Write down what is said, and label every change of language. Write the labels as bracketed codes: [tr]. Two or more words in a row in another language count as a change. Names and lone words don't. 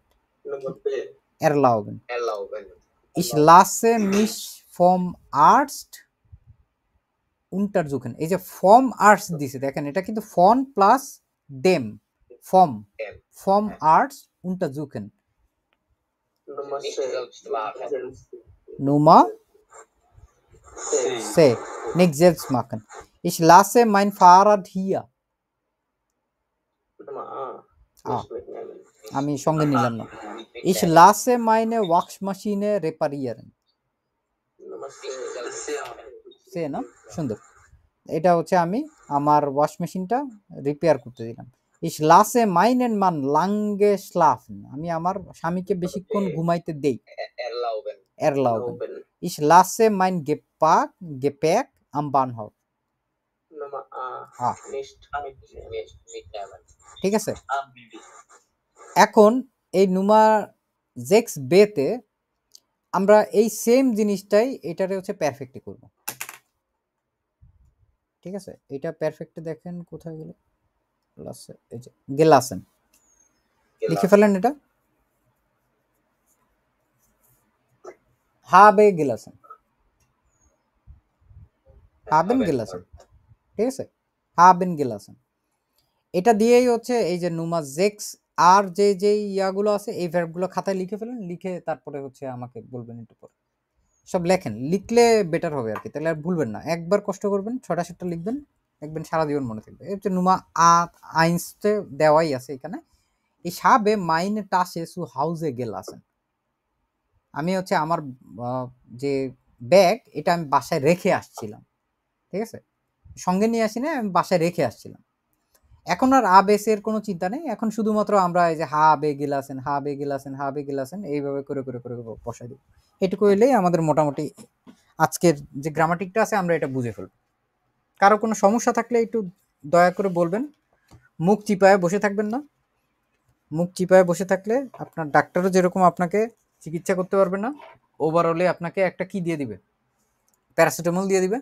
[de] Erlauben ich lasse mich vom Arzt untersuchen, [bn] এই যে [de] vom Arzt [bn] দিছে দেখেন, এটা কিন্তু [de] von plus dem, vom Arzt untersuchen। Nummer C. Nicht selbst machen. Ich lasse mein Fahrrad hier. [bn] আমি সঙ্গে নিলাম না। [de] Ich lasse meine Waschmaschine reparieren. [bn] সে না, সুন্দর। এটা হচ্ছে আমি আমার [en] wash machine [bn] রিপেয়ার করতে দিলাম। [de] Ich lasse meinen Mann lange schlafen. [bn] আমি আমার স্বামীকে বেশিক্ষণ ঘুমাইতে দেই। [de] Erlauben. Ich lasse mein Gepäck am Bahnhof. [bn] ঠিক আছে, এখন এই নুমার 6b তে আমরা এই সেম জিনিসটাই এটারে হচ্ছে পারফেক্টলি করব। ঠিক আছে, এটা পারফেক্টে দেখেন কোথায় গেল, এই যে গেলাসেন, লিখে ফেলেন এটা, [de] habe gelassen, haben gelassen, [bn] ঠিক আছে, [de] haben gelassen। [bn] এটা দিয়েই হচ্ছে এই যে [de] Nummer sechs [bn] আর যে ইয়াগুলো আছে এই ভার্বগুলো খাতায় লিখে ফেলেন, লিখে তারপরে হচ্ছে আমাকে বলবেন একটু পরে। সব লেখেন, লিখলে বেটার হবে আর কি, তাহলে আর ভুলবেন না। একবার কষ্ট করবেন, 6টা লিখবেন, দেখবেন সারা জীবন মনে থাকবে। এই হচ্ছে [de] Nummer eins [bn] দেওয়াই আছে এখানে। [de] Ich habe meine Tasche zu Hause gelassen, [bn] আমি হচ্ছে আমার যে ব্যাগ এটা আমি বাসায় রেখে আসছিলাম। ঠিক আছে, সঙ্গে নিয়ে আসি না, আমি বাসায় রেখে আসছিলাম। এখন আর আবেসের কোনো চিন্তা নেই, এখন শুধুমাত্র আমরা এই যে [de] habe gelassen [bn] এইভাবে করে বসাই দিব। এটুকু হইলেই আমাদের মোটামুটি আজকের যে গ্রামাটিকটা আছে আমরা এটা বুঝে ফেলব। কারো কোনো সমস্যা থাকলে একটু দয়া করে বলবেন। মুখ চিপায় বসে থাকবেন না, মুখ চিপায় বসে থাকলে আপনার ডাক্তারও যেরকম আপনাকে চিকিৎসা করতে পারবে না, ওভারঅলে আপনাকে একটা কি দিয়ে দিবে, প্যারাসিটামল দিয়ে দিবে।